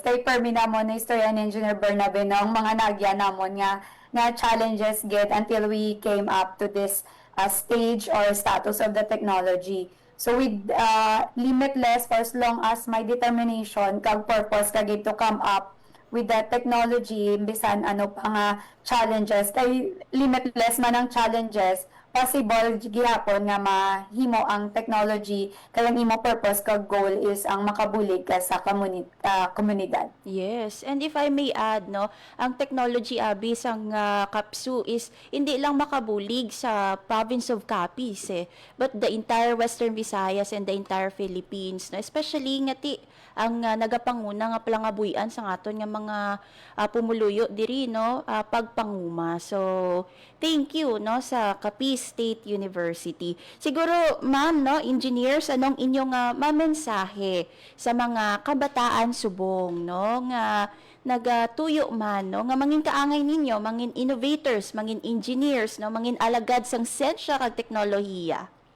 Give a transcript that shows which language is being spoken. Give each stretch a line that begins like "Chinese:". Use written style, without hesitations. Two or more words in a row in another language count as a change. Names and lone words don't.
Hiligaynon: Kay permi namon na istorya ni Engineer Bernabe ang mga nagya namon nga
English: challenges get until we came up to this stage or status of the technology. So with limitless for as long as my determination
Hiligaynon: kag purpose kag
English: to come up with the technology
Hiligaynon: bisan ano pa nga challenges kay limitless man ang challenges possible gihapon nga mahimo ang technology kay ang imo purpose kag goal is ang makabulig ka sa komunidad.
English: Yes, and if I may add,
Hiligaynon: no, ang technology abi sang Kapsu is hindi lang makabulig sa province of Capiz
English: but the entire Western Visayas and the entire Philippines,
Hiligaynon: no, especially ngati ang nagapanguna nga palangabuyan sa aton nga mga pumuluyo diri, no, pagpanguma.
English: So thank you,
Hiligaynon: no, sa Capiz State University. Siguro ma'am, no, engineers, anong inyong mamensahe sa mga kabataan subong, no, nga nagatuyo man, no, nga mangin kaangay ninyo, mangin innovators, mangin engineers, no, mangin alagad sang siyensya kag teknolohiya?